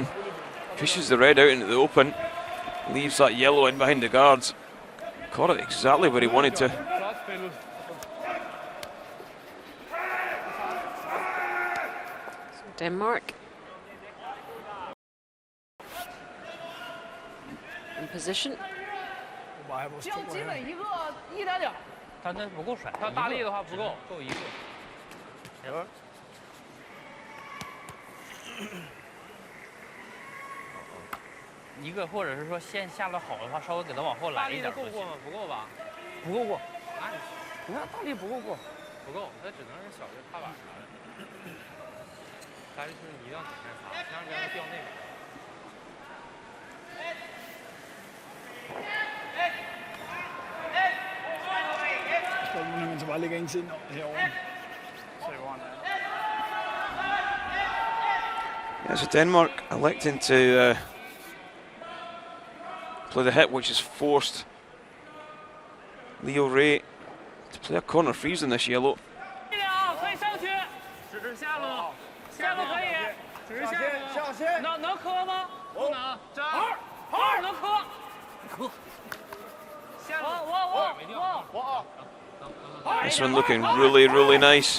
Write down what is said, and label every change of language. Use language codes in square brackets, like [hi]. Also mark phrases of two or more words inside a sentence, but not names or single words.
[en] Pushes the red out into the open. Leaves that yellow in behind the guards. Caught it exactly where he wanted to. Denmark in position. [zh] 只有基本一个1.2。他那不够甩，他大力的话不够，够一个。一个，或者是说线下的好的话，稍微给他往后来一点。够过吗？不够吧？不够过。你看大力不够过。不够，他只能是小的踏板啥的。但是一定要底线擦，让这样掉那边。 [da] Man så bare lægger en siden herovre. [en] Yeah, so Denmark electing to play the hit, which has forced Leo Ray to play a corner freeze in this yellow. This one looking really, really nice.